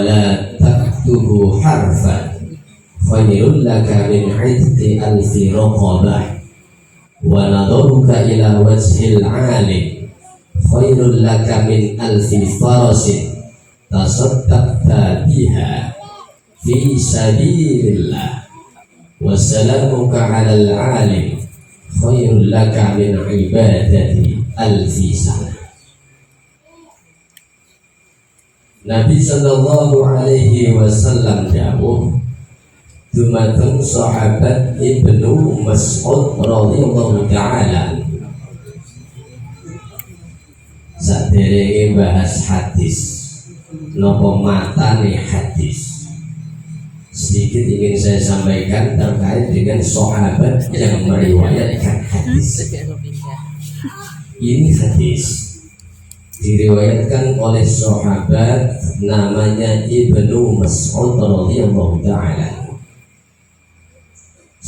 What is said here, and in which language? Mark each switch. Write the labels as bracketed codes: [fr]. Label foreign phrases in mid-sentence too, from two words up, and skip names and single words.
[ar] لا تكتب حرفا خير لك من عتق ألف رقبة ونظرك إلى وجه العالم خير لك من ألف فرس تصدقت بها في سبيل الله وسلامك على العالم خير لك من عبادة ألف سنة. [jv] Nabi sallallahu alaihi wasallam dawuh dumateng sahabat Ibnu Mas'ud [ar] رضي الله تعالى, [jv] saderenge bahas hadis nopo matane hadis, [id] sedikit ingin saya sampaikan terkait dengan sahabat yang meriwayatkan hadis. Ini hadis diriwayatkan oleh sahabat namanya Ibnu Mas'ud [ar] رضي الله تعالى.